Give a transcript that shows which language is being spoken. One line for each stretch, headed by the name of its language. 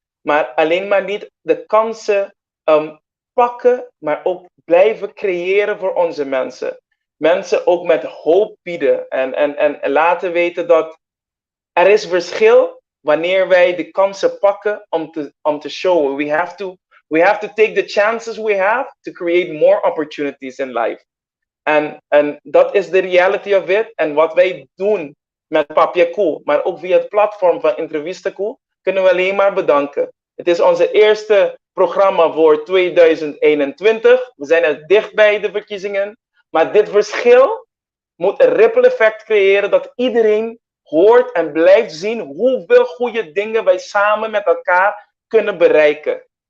Dutch: Maar alleen maar niet de kansen pakken, maar ook blijven creëren voor onze mensen. Mensen ook met hoop bieden en laten weten dat er is verschil wanneer wij de kansen pakken om te showen.
English: We have to take the chances we have to create more opportunities in life.
Dutch: En dat is de
English: reality of it.
Dutch: En wat wij doen met Papiaku, maar ook via het platform van Entrevistaku, kunnen we alleen maar bedanken. Het is onze eerste programma voor 2021. We zijn er dicht bij de verkiezingen. Maar dit verschil moet een ripple effect creëren dat iedereen hoort en blijft zien hoeveel goede dingen wij samen met elkaar kunnen bereiken.